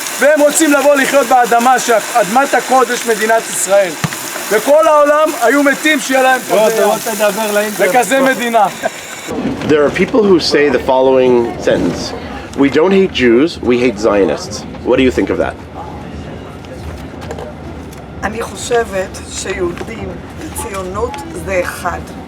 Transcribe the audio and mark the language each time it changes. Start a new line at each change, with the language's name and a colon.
Hebrew: והם רוצים לבוא לחיות באדמה, אדמת הקודש מדינת ישראל. וכל העולם היו מתים שיהיה להם וכזה מדינה.
English: There are people who say the following sentence. We don't hate Jews, we hate Zionists. What do you think of that?
Hebrew: אני חושבת שיהודים וציונות זה אחד.